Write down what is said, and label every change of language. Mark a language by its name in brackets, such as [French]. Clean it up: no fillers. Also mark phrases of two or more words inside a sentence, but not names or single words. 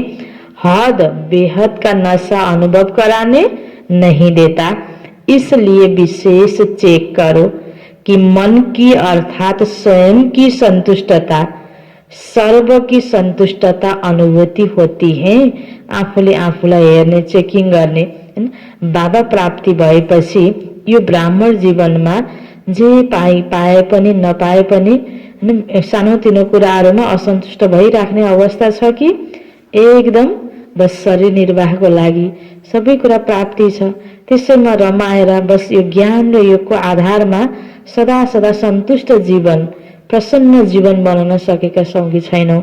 [Hindi] हद बेहद का नशा अनुभव कराने नहीं देता, इसलिए विशेष चेक करो कि मन की अर्थात स्वयं की संतुष्टता, सर्व की संतुष्टता अनुभूति होती है। [Nepali] आफूले आफूलाई हेर्ने, चेकिङ गर्ने। बाबा प्राप्ति भएपछि यो ब्राह्मण जीवनमा जे पाए पनि नपाए पनि सानोतिनो कुराहरूमा असन्तुष्ट भइराख्ने अवस्था छ कि एकदम बस शरीर निर्वाहको लागि सबै कुरा प्राप्ति छ, त्यसैमा रमाएर बस यो ज्ञान र योगको आधारमा सदा सदा सन्तुष्ट जीवन, प्रसन्न जीवन बनाउन सकेका छौँ कि छैनौँ।